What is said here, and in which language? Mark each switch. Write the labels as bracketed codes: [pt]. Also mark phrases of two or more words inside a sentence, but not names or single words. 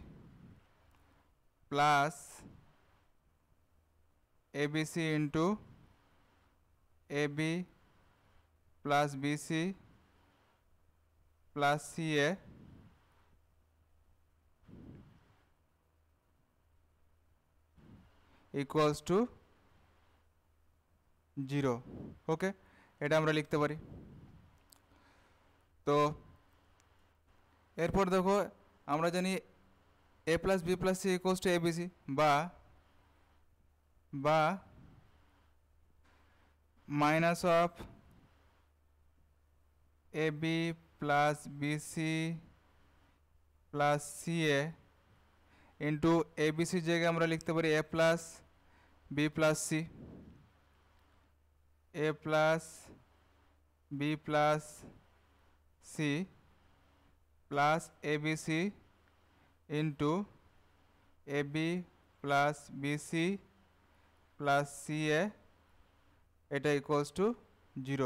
[en] plus abc into ab plus bc plus ca equals to 0। [bn] ওকে, এটা আমরা লিখতে পারি। তো এরপর দেখো, আমরা জানি [en] a plus b plus c equals to abc, বা minus of a b plus bc plus c a into abc's [bn] জায়গায় আমরা লিখতে পারি [en] a plus b plus c, a plus b plus c plus abc into ab plus bc plus ca, এটা equals to 0।